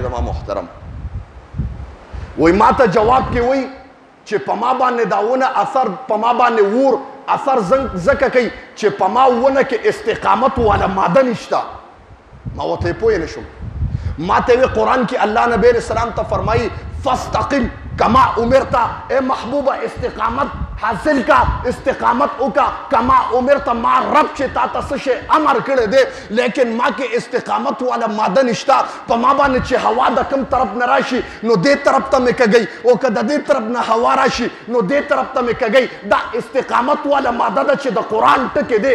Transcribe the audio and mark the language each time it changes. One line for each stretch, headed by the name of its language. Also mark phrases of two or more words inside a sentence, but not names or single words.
Pashto: زما محترم وای ما ته جواب کې وای چې په ما باندې دا ونه اثر، په ما باندې اور اثر ځکه کوي چې په ما ونه کې استقامت والا ماده نشته. ما ورته پوه نه شوم. ما ته وی قرآن کې الله نبی علیہ السلام ته فرمایي
Arabic: فاستقم کما امرتا،
Urdu: اے محبوبہ استقامت حاصل کا،
Pashto: استقامت اوکا
Arabic: کما امرتا،
Pashto: ما رب چې تا ته څه شی امر کړی دی، لیکن ما کې استقامت والا ماده نشته. په ما باندې چې هوا د کوم طرف نه راشي نو دې طرف ته مې کږئ، او که د دې طرف نه هوا راشي نو دې طرف ته مې کږئ. دا استقامت والا ماده ده چې د قرآن ټکي دی.